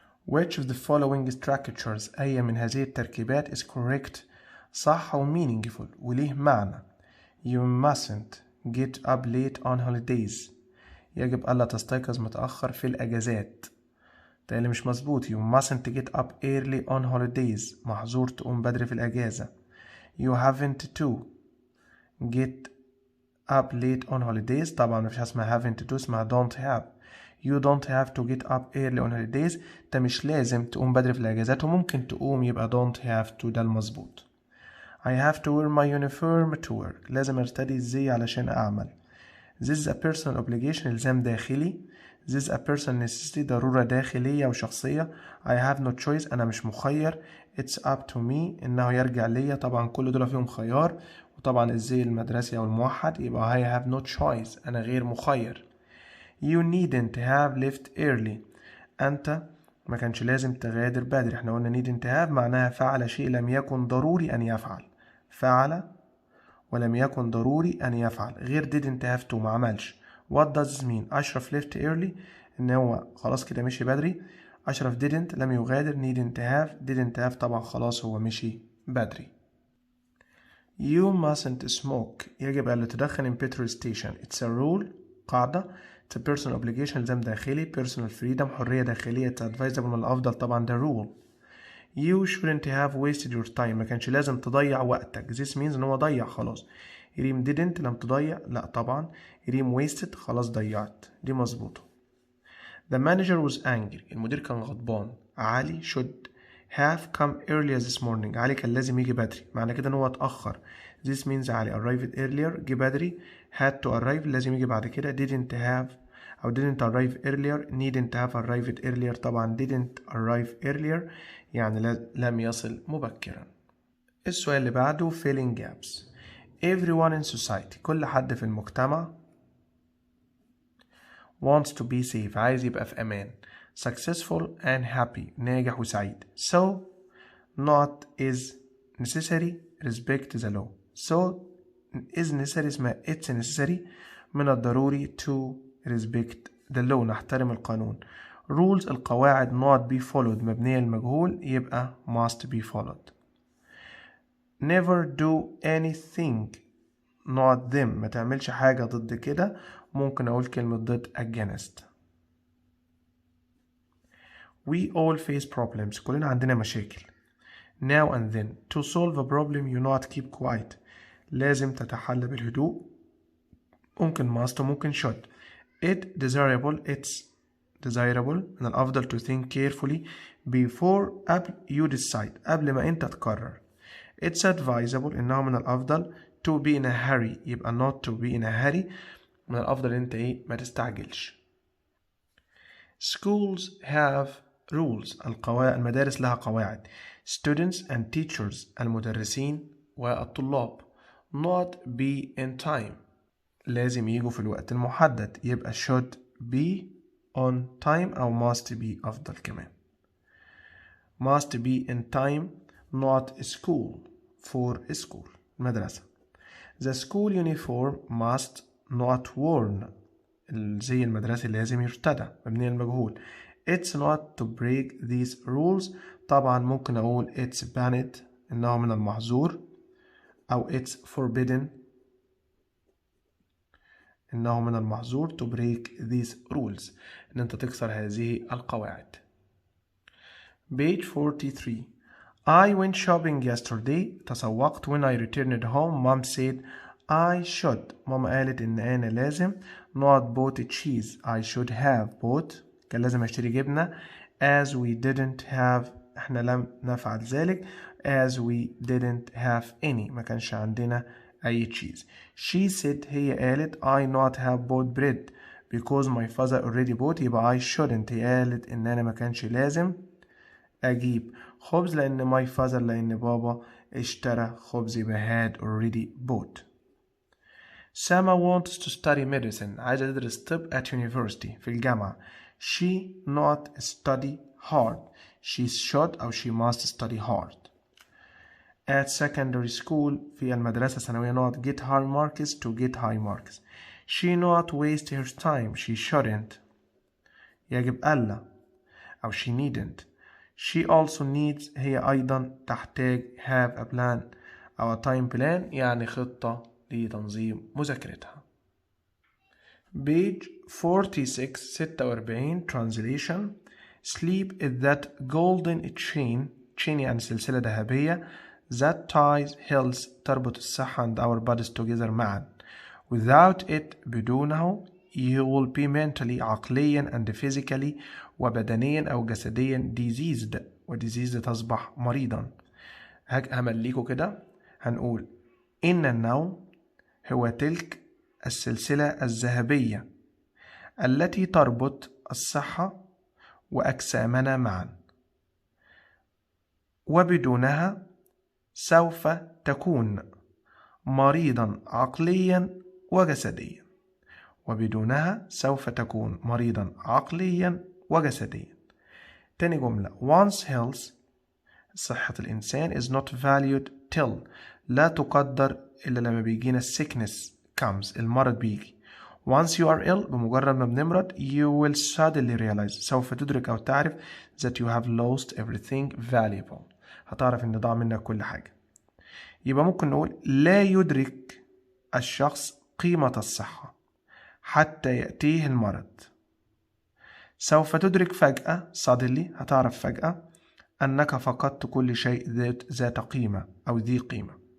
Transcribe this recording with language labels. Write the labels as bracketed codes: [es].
[en] Which of the following structures، [ar] أي من هذه التركيبات [en] is correct، [ar] صح و [en] meaningful [ar] وليه معنى. [en] You mustn't get up late on holidays. [ar] يجب ألا تستيقظ متأخر في الأجازات. ده اللي مش مظبوط. [en] You mustn't get up early on holidays. [ar] محظور تقوم بدري في الأجازة. [en] You haven't to get up late on holidays. [ar] طبعا مفيش حاجة اسمها [en] haven't to، [ar] اسمها [en] don't have. You don't have to get up early on holidays. [ar] انت مش لازم تقوم بدري في الأجازات، وممكن تقوم يبقى [en] don't have to، [ar] ده المظبوط. [en] I have to wear my uniform to work. [ar] لازم ارتدي الزي علشان أعمل. [en] This is a personal obligation، [ar] إلزام داخلي. [en] This is a personal necessity، [ar] ضرورة داخلية وشخصية. [en] I have no choice، [ar] أنا مش مخير. [en] It's up to me، [ar] إنه يرجع ليا. طبعا كل دول فيهم خيار، وطبعا الزي المدرسي أو الموحد يبقى [en] I have no choice، [ar] أنا غير مخير. [en] You needn't have left early. [ar] أنت ما كانش لازم تغادر بدري. احنا قلنا [en] needn't have [ar] معناها فعل شيء لم يكن ضروري أن يفعل. فعل ولم يكن ضروري أن يفعل، غير [en] didn't have to، [ar] ما عملش. [en] What does this mean؟ Ashraf left early، [ar] إن هو خلاص كده مشي بدري. أشرف didn't لم يغادر. [en] didn't have [ar] طبعا خلاص هو مشي بدري. [en] You mustn't smoke، [ar] يجب ألا تدخن [en] in petrol station. It's a rule، قاعدة. It's a personal obligation، [ar] إلزام داخلي. [en] personal freedom، [ar] حرية داخلية. [en] It's advisable، [ar] من الأفضل طبعا ده rule. [en] You shouldn't have wasted your time، [ar] ما كانش لازم تضيع وقتك. [en] This means [ar] ان هو ضيع خلاص. ريم didn't لم تضيع، لا طبعا. ريم [en] wasted [ar] خلاص ضيعت، دي مظبوطة. [en] The manager was angry، [ar] المدير كان غضبان. علي [en] should have come earlier this morning، [ar] علي كان لازم يجي بدري، معنى كده ان هو اتأخر. [en] This means Ali arrived earlier، [ar] جه بدري. [en] had to arrive [ar] لازم يجي بعد كده. [en] didn't have أو didn't arrive earlier. needn't have arrived earlier. [ar] طبعا [en] didn't arrive earlier [ar] يعني لم يصل مبكرا. السؤال اللي بعده [en] filling gaps. Everyone in society، [ar] كل حد في المجتمع [en] wants to be safe، [ar] عايز يبقى في أمان. [en] successful and happy، [ar] ناجح وسعيد. [en] so not is necessary respect the law. so is necessary [ar] اسمها [en] it's necessary، [ar] من الضروري [en] to respect the law، [ar] نحترم القانون. [en] rules [ar] القواعد [en] not be followed [ar] مبنية للمجهول، يبقى [en] must be followed. never do anything not them، [ar] ما تعملش حاجة ضد كده. ممكن أقول كلمة ضد against. [en] we all face problems، [ar] كلنا عندنا مشاكل. [en] now and then to solve a problem you not keep quiet، [ar] لازم تتحلى بالهدوء. ممكن must وممكن should. [en] it's desirable، [ar] من الأفضل [en] to think carefully before قبل you decide، [ar] قبل ما أنت تقرر. [en] it's advisable، [ar] إنه من الأفضل [en] to be in a hurry، يبقى not to be in a hurry، [ar] من الأفضل أنت ما تستعجلش. [en] schools have rules، [ar] المدارس لها قواعد. [en] students and teachers، [ar] المدرسين والطلاب. [en] not be in time، [ar] لازم يجوا في الوقت المحدد، يبقى [en] should be on time أو must be أفضل كمان. must be in time not school for school، مدرسة. the school uniform must not worn، [ar] الزي المدرسي لازم يرتدى، مبني المجهول. [en] it's not to break these rules، طبعا ممكن أقول it's banned، [ar] إنه من المحظور. أو [en] it's forbidden، [ar] إنه من المحظور [en] to break these rules، [ar] إن أنت تكسر هذه القواعد. [en] page 43. I went shopping yesterday، تسوقت. when I returned home mom said I should، [ar] ماما قالت إن أنا لازم [en] not bought cheese، I should have bought، [ar] كان لازم أشتري جبنة. [en] as we didn't have، [ar] إحنا لم نفعل ذلك. [en] as we didn't have any، [ar] ما كانش عندنا أي [en] cheese. she said، [ar] هي قالت [en] I not have bought bread because my father already bought، [ar] يبقى I shouldn't، هي قالت إن أنا ما كانش لازم أجيب خبز لأن my father، لأن بابا اشترى خبز، يبقى [en] had already bought. Sama wants to study medicine. [ar] عايزة تدرس طب [en] at university [ar] في الجامعة. [en] She not study hard. She should أو she must study hard. At secondary school [ar] في المدرسة الثانوية [en] not get high marks to get high marks. She not waste her time. She shouldn't. [ar] يجب ألا أو [en] she needn't. She also needs [ar] هي أيضا تحتاج [en] have a plan أو a time plan [ar] يعني خطة لتنظيم مذاكرتها. [en] page 46 translation. Sleep is that golden chain [ar] يعني سلسلة ذهبية [en] that ties health [ar] تربط الصحة [en] and our bodies together معا. without it بدونه you will be mentally عقليا and physically [ar] وبدنيا أو جسديا [en] diseased [ar] diseased تصبح مريضا. همليكوا كده هنقول إن النوم هو تلك السلسلة الذهبية التي تربط الصحة وأجسامنا معا وبدونها سوف تكون مريضا عقليا وجسديا. وبدونها سوف تكون مريضا عقليا وجسديا. تاني جملة [en] one's health [ar] صحة الإنسان [en] is not valued till [ar] لا تقدر إلا لما بيجينا [en] sickness comes [ar] المرض بيجي. [en] once you are ill [ar] بمجرد ما بنمرض [en] you will suddenly realize [ar] سوف تدرك أو تعرف [en] that you have lost everything valuable [ar] هتعرف إن ضاع منك كل حاجة. يبقى ممكن نقول لا يدرك الشخص قيمة الصحة حتى يأتيه المرض. سوف تدرك فجأة suddenly هتعرف فجأة أنك فقدت كل شيء ذات قيمة أو ذي قيمة.